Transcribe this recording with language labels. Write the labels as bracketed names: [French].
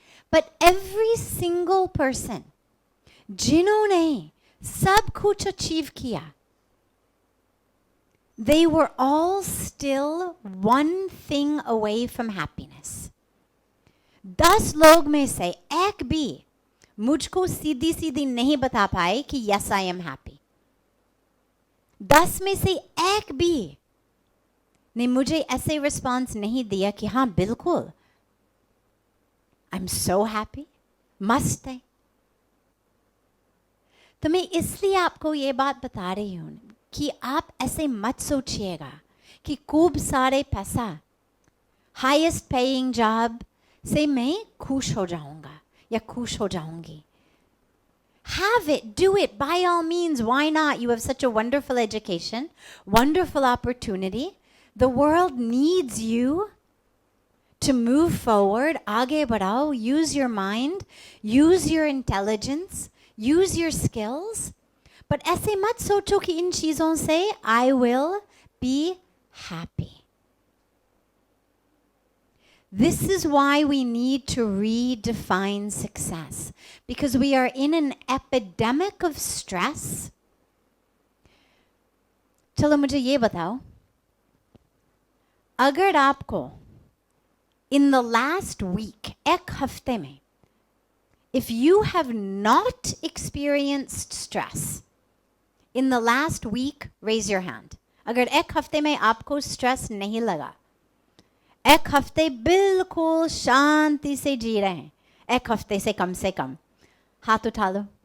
[English] But every single person, [Hindi] जिन्होंने सब कुछ achieve किया, [English] they were all still one thing away from happiness. [Hindi] 10 लोग में से एक भी मुझको सीधी सीधी नहीं बता पाए कि [English] yes I am happy. [Hindi] 10 में से एक भी ने मुझे ऐसे रिस्पॉन्स नहीं दिया कि हाँ बिल्कुल आई एम सो हैप्पी, मस्त है. तो मैं इसलिए आपको ये बात बता रही हूँ कि आप ऐसे मत सोचिएगा कि खूब सारे पैसा, हाईएस्ट पेइंग जॉब से मैं खुश हो जाऊंगा या खुश हो जाऊंगी. [English] Have it, do it, by all means, why not? You have such a wonderful education, wonderful opportunity. The world needs you to move forward. [Hindi] आगे बढ़ाओ, [English] use your mind, use your intelligence, use your skills. [Hindi] But ऐसे मत सोचो कि इन चीज़ों से [English] I will be happy. This is why we need to redefine success, because we are in an epidemic of stress. [Hindi] चलो मुझे ये बताओ, अगर आपको [English] in the last week, [Hindi] एक हफ्ते में, [English] if you have not experienced stress in the last week, raise your hand. [Hindi] अगर एक हफ्ते में आपको stress नहीं लगा, एक हफ्ते बिल्कुल शांति से जी रहे हैं, एक हफ्ते से कम हाथ उठा लो.